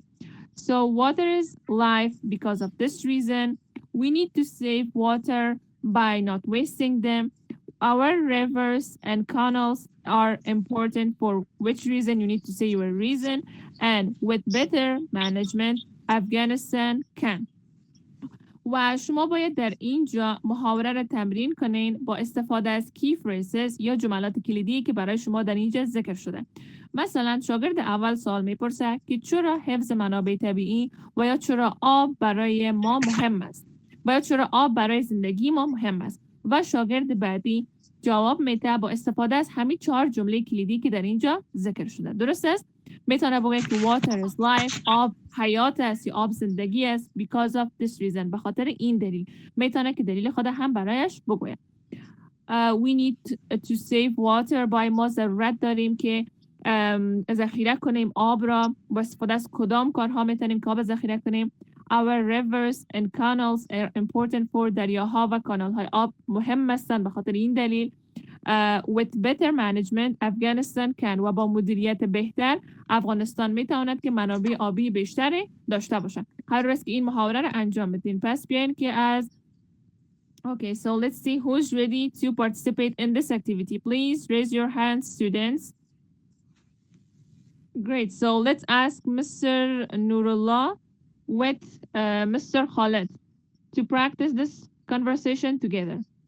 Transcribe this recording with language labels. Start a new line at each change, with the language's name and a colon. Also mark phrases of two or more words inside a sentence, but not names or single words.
English: So water is life because of this reason. We need to save water by not wasting them. Our rivers and canals are important for which reason. You need to say your reason. And with better management, Afghanistan can.
Persian: و شما باید در اینجا محاوره را تمرین کنین با استفاده از
English: key phrases
Persian: یا جملات کلیدی که برای شما در اینجا ذکر شده. مثلا شاگرد اول سوال میپرسه که چرا حفظ منابع طبیعی و یا چرا آب برای ما مهم است و یا چرا آب برای زندگی ما مهم است، و شاگرد بعدی جواب میده با استفاده از همین 4 جمله کلیدی که در اینجا ذکر شده. درست است؟ میتونه بگه که
English: water is life،
Persian: آب حیات است یا آب زندگی است،
English: because of this reason،
Persian: به خاطر این دلیل. میتونه که دلیل خود هم برایش بگوید.
English: We need to save water by
Persian: ما ضرورت داریم که ذخیره کنیم آب را. با استفاده از کدام کارها میتونیم که آب ذخیره کنیم؟
English: Our rivers and canals are important for
Persian: دریاها و کانال های آب مهم هستند به خاطر این دلیل.
English: With better management Afghanistan can،
Persian: و با مدیریت بهتر افغانستان میتواند که منابع آبی بیشتری داشته باشد. هر روز که این محاوره را انجام بدین. پس بیاین که از
English: Okay, so let's see who's ready to participate in this activity. Please raise your hands, students. Great. So let's ask Mr. Nurullah with Mr. Khaled to practice this conversation together.